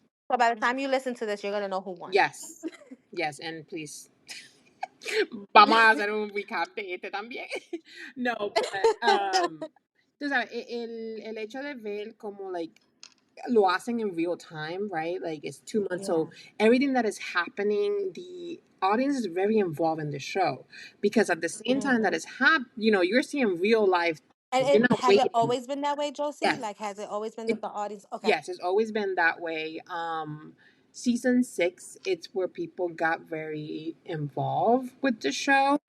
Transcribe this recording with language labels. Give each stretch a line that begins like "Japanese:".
English: So by the time you listen to this, you're gonna know who won. yes, yes, and please,
Spanish: vamos a hacer un recap de este también. No, but tú sabes, el hecho de ver como like lo hacen
English: in real time, right? Like it's 2 months. Yeah. So everything that is happening, the audience is very involved in the show because at the same time that Mm-hmm. it's you're seeing real life. And You're it not has it waiting. always been that way, Josie? Yes. Like, has it always been It, that the audience? Okay, yes, it's always been that way. Season 6, it's where people got very involved with the show.